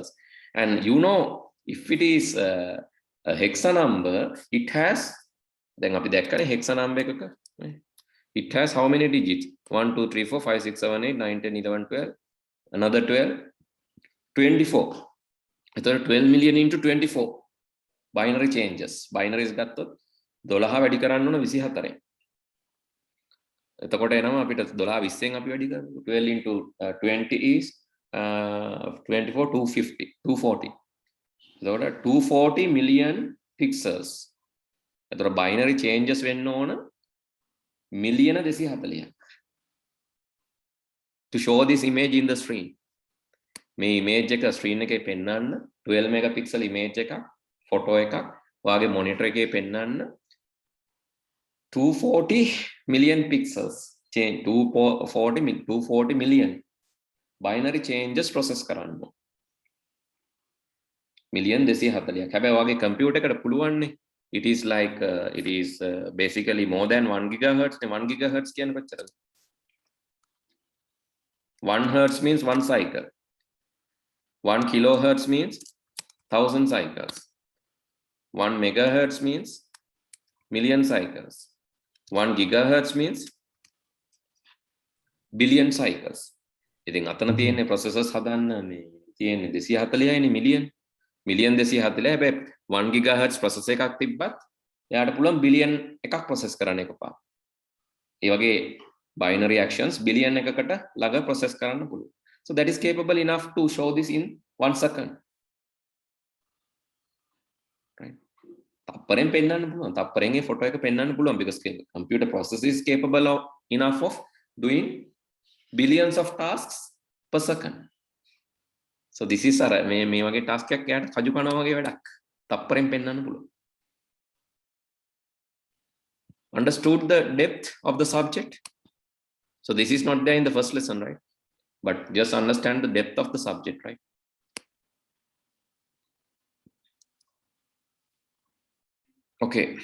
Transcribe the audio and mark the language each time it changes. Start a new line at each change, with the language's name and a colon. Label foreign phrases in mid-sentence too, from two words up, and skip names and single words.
English: And you know, if it is a hexa number, it has, then hexa number, it has how many digits? 1, 2, 3, 4, 5, 6, 7, 8, 9, 10, 11, 12, another 12, 24. So 12 million into 24. Binary changes. Binary is got
Sinhala: 12 වැඩි කරන්න ඕන 24. එතකොට එනවා අපිට 12 20න් අපි වැඩි කරමු
English: 12 into 20 is 24
Sinhala: 250 240 එතකොට
English: 240 million pixels
Sinhala: එතකොට
English: binary changes
Sinhala: වෙන්න ඕන million 240ක්
English: to show this image in the screen
Sinhala: මේ image එක screen එකේ පෙන්වන්න 12
English: megapixel image
Sinhala: එකක් photo එකක් ඔයාගේ monitor එකේ පෙන්වන්න
English: 240 million pixels change 240 million binary changes process කරන්න million
Sinhala: 240ක් හැබැයි ඔයාගේ computer එකට පුළුවන්නේ
English: it is like basically more than 1 gigahertz 1 gigahertz
Sinhala: කියන්නේ කොච්චරද
English: 1 hertz means 1 cycle 1 kilohertz means 1000 cycles 1 megahertz means million cycles 1 gigahertz means billion cycles.
Sinhala: ඉතින් අතන තියෙන්නේ processors හදන්න මේ තියෙන්නේ 240යිනේ million 240 හැබැයි 1
English: gigahertz processor
Sinhala: එකක් තිබ්බත් එයාට පුළුවන් billion එකක් process කරන්න එකපාර. ඒ වගේ
English: binary actions
Sinhala: billion එකකට ළඟ process කරන්න පුළුවන්.
English: So that is capable enough to show this in 1 second. Right?
Sinhala: තප්පරෙන් පෙන්වන්න පුළුවන්. තප්පරෙන් ඒ photo එක පෙන්වන්න පුළුවන්
English: because computer processor is capable of enough of doing billions of tasks per second. So this is
Sinhala: අර මේ වගේ task එකක් එයාට කජු කනවා වගේ වැඩක්. තප්පරෙන් පෙන්වන්න පුළුවන්.
English: Understood the depth of the subject? So this is not there in the first lesson, right? But just understand the depth of the subject, right? Okay.